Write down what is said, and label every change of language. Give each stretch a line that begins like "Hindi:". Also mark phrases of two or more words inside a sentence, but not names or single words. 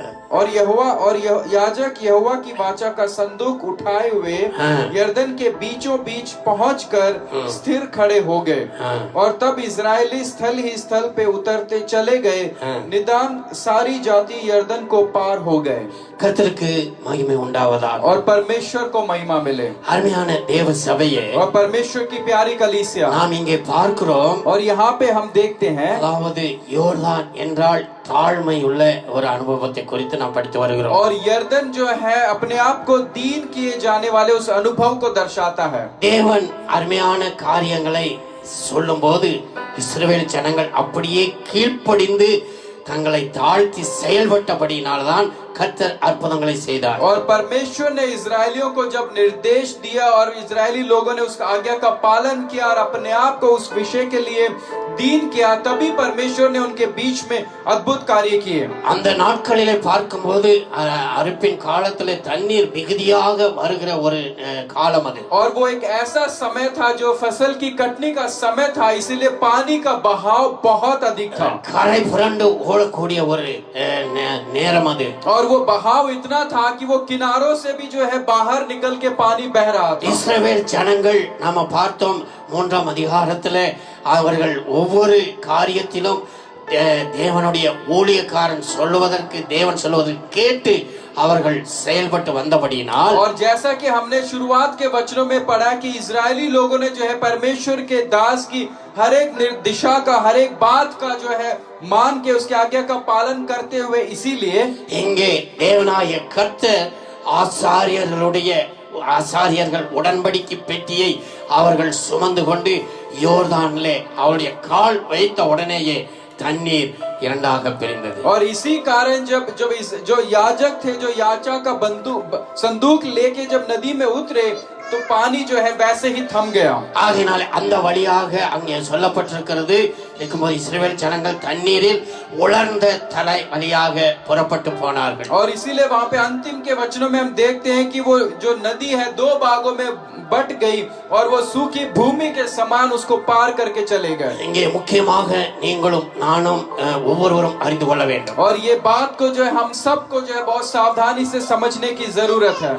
Hindi: और याजक यहोवा की वाचा का संदूक उठाए हुए हाँ। यरदन के बीचों बीच पहुंचकर स्थिर खड़े हो गए। हाँ। और तब इजरायली स्थल ही स्थल पे उतरते चले गए। हाँ। निदान सारी जाति यरदन को पार हो गए।
Tamil: கர்த்தருக்கு மகிமை உண்டாவதாக.
Hindi: और परमेश्वर को महिमा मिले।
Tamil: அருமையான தேவ சபையே,
Hindi: और परमेश्वर की प्यारी कलीसिया,
Tamil: நாம் இங்கே பார்க்கிறோம்,
Hindi: और यहाँ पे हम देखते हैं,
Tamil: அதாவது யோர்தான் என்றால் தாழ்மை உள்ள ஒரு அனுபவத்தை குறித்து நாம் படித்து வருகிறோம்.
Hindi: और यरदन जो है अपने आप को दीन किए जाने वाले उस अनुभव को दर्शाता है।
Tamil: தேவன் அருமையான காரியங்களை சொல்லும்போது இஸ்ரவேல் ஜனங்கள் அப்படியே கீழ்ப்படிந்து தங்களை தாழ்த்தி செயல்பட்டபடியினால்தான் கர்த்தர் அற்புதங்களை செய்தார்.
Hindi: और परमेश्वर ने इजरायलियों को जब निर्देश दिया और इजरायली लोगों ने उस आज्ञा का पालन किया और अपने आप को उस विषय के लिए दीन किया, तभी परमेश्वर ने उनके बीच में अद्भुत कार्य किए।
Tamil: அந்த நாட்களிலே பார்க்கும்போது அறுப்பின் காலத்திலே தண்ணீர் மிகுதியாக வருகிற ஒரு காலம் அது.
Hindi: और वो एक ऐसा समय था जो फसल की कटनी का समय था, इसीलिए पानी का बहाव बहुत अधिक था।
Tamil: கரை புரண்டு ஓடக்கூடிய ஒரு நேரம் அது.
Hindi: और वो बहाव इतना था कि वो किनारों से भी जो है बाहर निकल के पानी बह रहा था।
Tamil: இஸ்ரவேல் ஜனங்கள் நாம பார்த்தோம் 3ஆம் அதிகாரத்திலே அவர்கள் ஒவ்வொரு காரியத்திலும் தேவனுடைய ஊழியக்காரன் சொல்லுவதற்கு தேவன் சொல்லுவதை கேட்டு அவர்கள் செயல்பட்டு வந்தபடியினால்,
Hindi: और जैसा कि हमने शुरुआत के वचनों में पढ़ा कि इजरायली लोगों ने जो है परमेश्वर के दास की हर एक दिशा का, हर एक बात का जो है मान के उसके आज्ञा का पालन करते हुए, इसीलिए
Tamil: இங்கே தேவனாகிய கர்த்தர் ஆசாரியர்கள் உடன்படிக்கை பெட்டியை அவர்கள் சுமந்து கொண்டு யோர்தானிலே அவருடைய கால் வைத்த உடனேயே தண்ணீர் இரண்டாக பிரிந்தது.
Hindi: और इसी कारण जब जो याजक थे, जो याचा का संदूक लेके जब नदी में उतरे तो पानी जो है वैसे ही थम गया।
Tamil: ஆகையினால அந்த வழியாக அங்கே சொல்லப்பட்டிருக்கிறது, இருக்கும்போது இஸ்ரவேல் ஜனங்கள் தண்ணீரில் உலர்ந்த தலை வழியாக புறப்பட்டு போனார்கள்.
Hindi: और इसीलिए वहाँ पे अंतिम के वचनों में हम देखते हैं कि वो जो नदी है 2 भागों में बट गई और वो सूखी भूमि के समान उसको पार करके चले गए।
Tamil: இங்கே முக்கியமாக நீங்களும் நானும் ஒவ்வொருவரும் அறிந்து கொள்ள வேண்டும்.
Hindi: और ये बात को जो है हम सबको जो है बहुत सावधानी से समझने की जरूरत है।